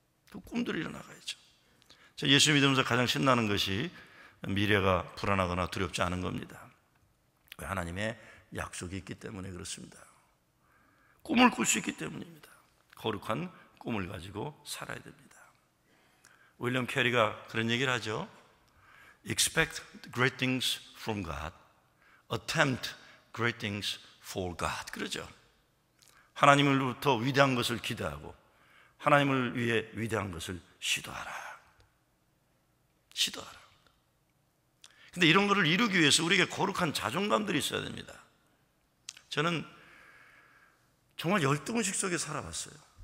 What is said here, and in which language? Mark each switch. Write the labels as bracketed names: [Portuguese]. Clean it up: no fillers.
[Korean] 그 꿈들이 일어나가야죠. 예수 믿으면서 가장 신나는 것이 미래가 불안하거나 두렵지 않은 겁니다. 왜? 하나님의 약속이 있기 때문에 그렇습니다. 꿈을 꿀 수 있기 때문입니다. 거룩한 꿈을 가지고 살아야 됩니다. 윌리엄 캐리가 그런 얘기를 하죠. [English] Expect great things from God. Attempt great things for God. [Korean] 그러죠. 하나님으로부터 위대한 것을 기대하고 하나님을 위해 위대한 것을 시도하라. 근데 이런 것을 이루기 위해서 우리에게 거룩한 자존감들이 있어야 됩니다. 저는 정말 열등의식 속에 살아봤어요.